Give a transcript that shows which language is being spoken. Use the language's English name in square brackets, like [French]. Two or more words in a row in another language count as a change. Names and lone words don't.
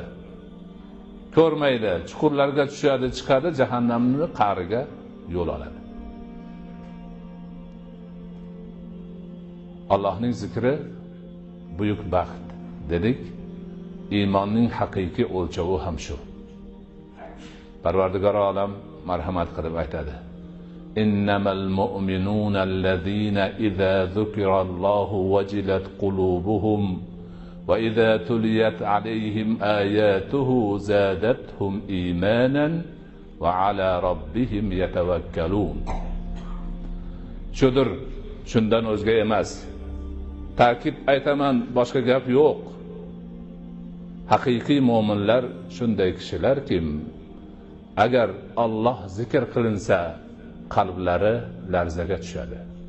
[Uzbek] Ko'rmaydi, chuqurlarga tushadi, chiqadi, jahannamning qa'riga yo'l oladi. Allohning zikri buyuk baxt dedik. Iymonning haqiqiy o'lchovi ham shu. Parvardigor olam marhamat qilib aytadi: [Arabic] إنما المؤمنون الذين إذا ذكر الله وجلت قلوبهم وإذا تليت عليهم آياته زادتهم إيمانا وعلى ربهم يتوكلون. [Uzbek] Shudir, shundan o'zga emas. Ta'kid aytaman, boshqa gap yo'q. Haqiqiy mu'minlar shunday kishilarki, agar Alloh zikr qilinsa, qalblari larzaga tushadi.